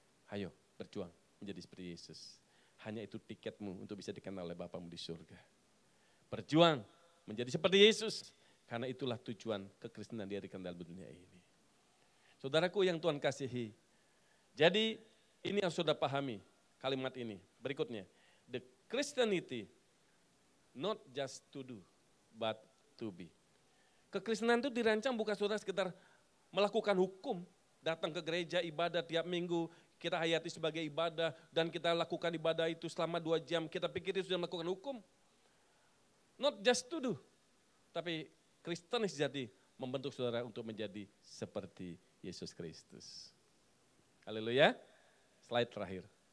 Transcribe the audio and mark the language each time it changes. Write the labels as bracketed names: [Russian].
[Indonesian] Ayo berjuang menjadi seperti Yesus. Hanya itu tiketmu untuk bisa dikenal oleh Bapamu di surga. Berjuang menjadi seperti Yesus. Karena itulah tujuan kekristenan dihadirkan dalam dunia ini. Saudaraku yang Tuhan kasihi. Jadi ini yang sudah pahami kalimat ini. Berikutnya, [English] the Christianity not just to do, but to be. [Indonesian] Kekristenan itu dirancang bukan saudara sekedar melakukan hukum, datang ke gereja ibadah tiap minggu, kita hayati sebagai ibadah dan kita lakukan ibadah itu selama 2 jam, kita pikir itu sudah melakukan hukum. [English] Not just to do, [Indonesian] tapi Kristen sejati membentuk saudara untuk menjadi seperti Yesus Kristus. Haleluya. Slide terakhir.